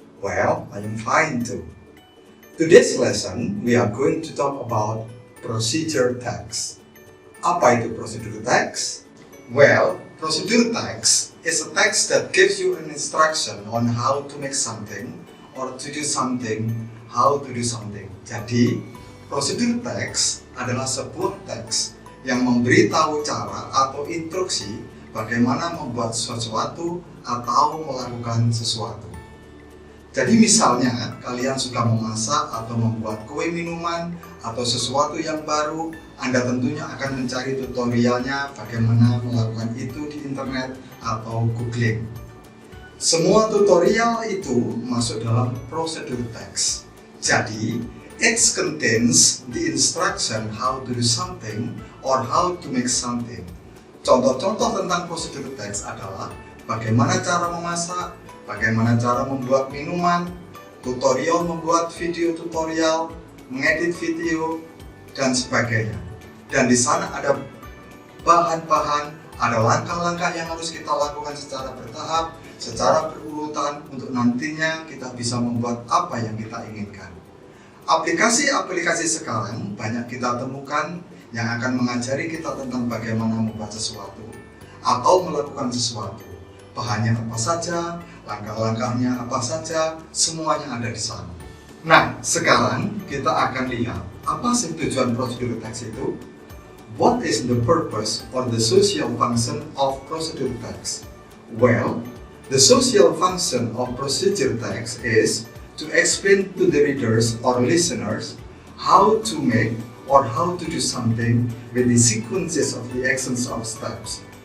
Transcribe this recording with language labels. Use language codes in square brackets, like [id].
[en] Well, I am fine too. Today's lesson, we are going to talk about procedure text. [id] Apa itu procedure text? [en] Well, procedure text is a text that gives you an instruction on how to make something or to do something, how to do something. [id] Jadi, procedure text adalah sebuah teks yang memberitahu cara atau instruksi bagaimana membuat sesuatu atau melakukan sesuatu. Jadi misalnya kalian suka memasak atau membuat kue minuman atau sesuatu yang baru, Anda tentunya akan mencari tutorialnya bagaimana melakukan itu di internet atau googling. Semua tutorial itu masuk dalam procedure text. [en] Jadi it contains the instruction how to do something or how to make something. [id] Contoh-contoh tentang procedure text adalah bagaimana cara memasak, bagaimana cara membuat minuman, tutorial membuat video tutorial, mengedit video, dan sebagainya. Dan di sana ada bahan-bahan, ada langkah-langkah yang harus kita lakukan secara bertahap, secara berurutan untuk nantinya kita bisa membuat apa yang kita inginkan. Aplikasi-aplikasi sekarang banyak kita temukan yang akan mengajari kita tentang bagaimana membuat sesuatu atau melakukan sesuatu. Bahannya apa saja, langkah-langkahnya apa saja, semuanya ada di sana. Nah, sekarang kita akan lihat apa sih tujuan procedure text itu? [en] What is the purpose or the social function of procedure text? Well, the social function of procedure text is to explain to the readers or listeners how to make or how to do something with the sequences of the actions of steps.